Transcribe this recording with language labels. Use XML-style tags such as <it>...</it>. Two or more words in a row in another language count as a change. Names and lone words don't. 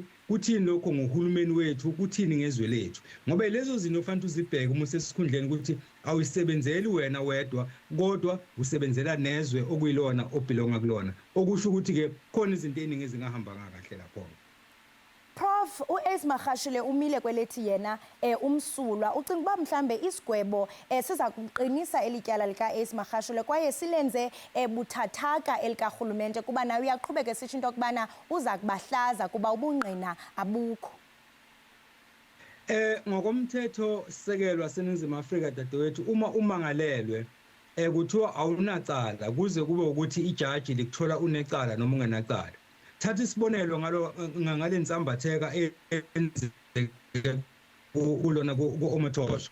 <zu>Kuthini lokho ngohulumeni wethu? Kuthini ngezwe lethu? Ngoba lezo zinto ufanele uzibheke uma usesikhundleni ukuthi awuyisebenzeli wena wedwa kodwa usebenzela nezwe okuyilona obelonga kulona, okusho ukuthi ke khona izinto eziningi ezingahamba kahle lapho.</zu> <xh>Prof, uAce Magashule umile kwelethi yena umsulwa ucinga uba mhlambe isigwebo siza kuqinisa elityala lika Ace Magashule kwaye silenze buthathaka elikahulumente kuba nawe uyaqhubeka esitsho into okubana uza kubahlaza kuba ubungqina abukho.</xh> <zu>Ngokomthetho sisekelwa seNingizimu Afrika dadewethu uma umangalelwe kuthiwa awunacala kuze kube ukuthi ijaji likuthola unecala noma ungenacala. Thatha isibonelo ngale nsambatheka ulona ku-Omotosho.</zu>